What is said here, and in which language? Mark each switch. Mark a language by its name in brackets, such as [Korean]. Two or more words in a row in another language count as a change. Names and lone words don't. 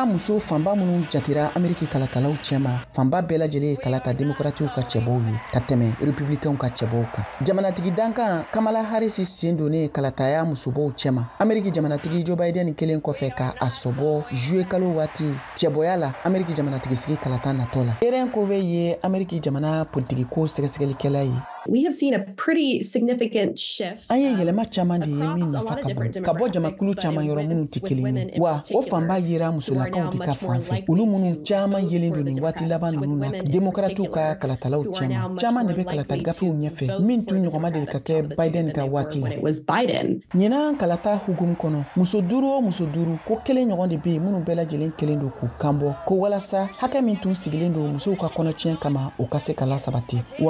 [Bambara] muso fanba minnu jatira Ameriki kalatalaw cɛma fanba bɛɛ lajɛlen ye kalata démocratiw ka cɛbɔw ye ka tɛmɛ républicains ka cɛbɔw kan jamanatigi dankan Kamala Harris sen donnen kalataya musobɔw cɛma Ameriki jamanatigi Joe Biden kelen kɔfɛ ka a sɔbɔ juillet kalo waati cɛbɔya la Ameriki jamanatigi sigi kalata natɔ la Erin Covey ye Ameriki jamana politiki ko sɛgɛsɛgɛlikɛla ye. [English] We have seen a pretty significant shift. [Bambara] An ye yɛlɛma caman de ye min nafa ka bon ka bɔ jamakulu caman yɔrɔ minnu tɛ kelen ye wa o fanba yera musolakaw de ka fanfɛ olu minnu caman yelen don nin waati laban ninnu na démocratiw ka kalatalaw cɛma caman de bɛ kalata gafew ɲɛfɛ min tun ɲɔgɔnma deli ka kɛ Biden ka waati la ɲinan kalata hukumu kɔnɔ muso duuru ko kelen ɲɔgɔn de bɛ yen minnu bɛɛ lajɛlen kelen don k'u kanbɔ ko walasa hakɛ min tun sigilen don musow ka kɔnɔtiɲɛ kama o ka se ka lasabati wa